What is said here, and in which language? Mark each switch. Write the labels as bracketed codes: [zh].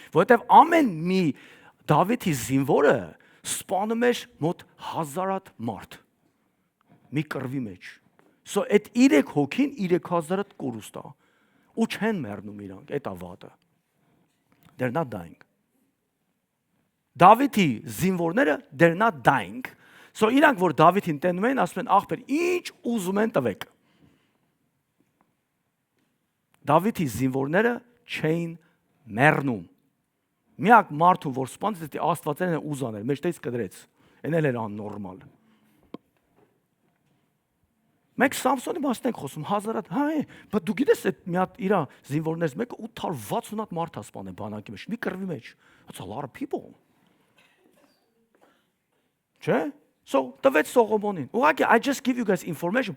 [hy] Որտեվ ամեն մի Դավիթի զինվորը սպանում էր մոտ 1000 մարդ։ Մի կռվի մեջ։ So այդ 3 հոգին 3000 կորուստ է։ Ու չեն մեռնում իրանք, այդ ավատը։ [en] They're not dying. [hy] Դավիթի զինվորները [en] they're not dying. [hy] So իրանք որ Դավիթին տենում են, ասում են ախպեր, ինչ ուզում են տվեք։ Դավիթի զինվորները չէին մեռնում։ Միակ մարդու որ սպանեց, դա Աստվածեն է ուզանել, մեջտեղից կդրեց։ Էն էլ էր աննորմալ։ Մենք Սամսոնի մասն ենք խոսում 1000, հա, բայց դու գիտես այդ մի հատ իր զինվորներից մեկը 860 հատ մարդ հասպան է բանակի մեջ, մի կռվի մեջ։ [en] That's a lot of people. [hy] Չէ՞։ So տվեց Սողոմոնին։ Ուղղակի [en] I just give you guys information.